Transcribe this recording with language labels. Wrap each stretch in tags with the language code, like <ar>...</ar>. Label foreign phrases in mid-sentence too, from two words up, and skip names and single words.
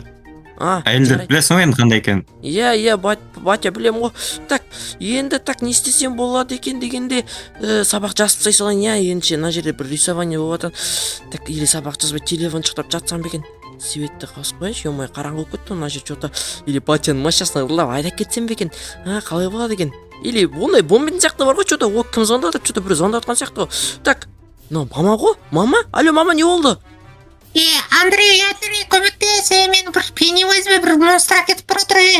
<kk>Әйелдер білесің ғой енді қандай екен. Батя білем ғой. Так, енді не істесем болады екен дегенде сабақ жазып тастай салайын, енді мына жерде бір рисование болып жатыр.</kk> <ru>Так, или</ru> <kk>сабақ жазбай телефон шықтап жатсам ба екен? Светті қосып қояйыншы, ё-моё, қараңғы болып кетті мына жер что-то. Или батяның машинасына ұрлап айдап кетсем бе екен? Қалай болады екен? Или ондай болмайтын сияқты бар ғой, что-то кім звондап, что-то бір звондап жатқан сияқты ғой. Так, мама ғой? Мама? Алло, мама, не болды? Андрей, көмектес, мен бір Пеннивайзбен бір монстр әкетіп бара жатыр.</kk>